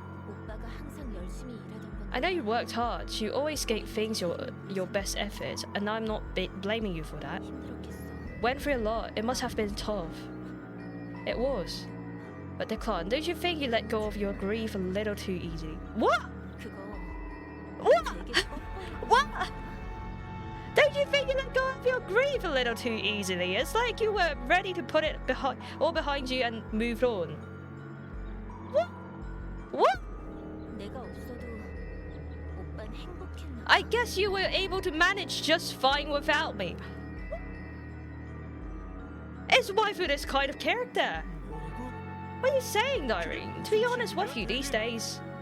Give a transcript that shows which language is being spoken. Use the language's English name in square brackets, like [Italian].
[Korean] 오빠가 항상 열심히 일하던 건 [English] I know you worked hard. You always gave things your best effort, and I'm not blaming you for that. [Korean] 힘들었겠어. [English] Went through a lot. It must have been tough. It was. But Declan, don't you think you let go of your grief a little too easy? What? [Korean] 그거 [English] What? [Korean] 되게 뻔뻔해. [English] What? Don't you think you let go of your grief a little too easily? It's like you were ready to put it behind you and moved on. What? What? [Korean] 내가 없어도 오빤 행복했나? [English] I guess you were able to manage just fine without me. Is waifu this kind of character? [Korean] 뭐라고? [English] What are you saying, Irene? To be honest with you these days,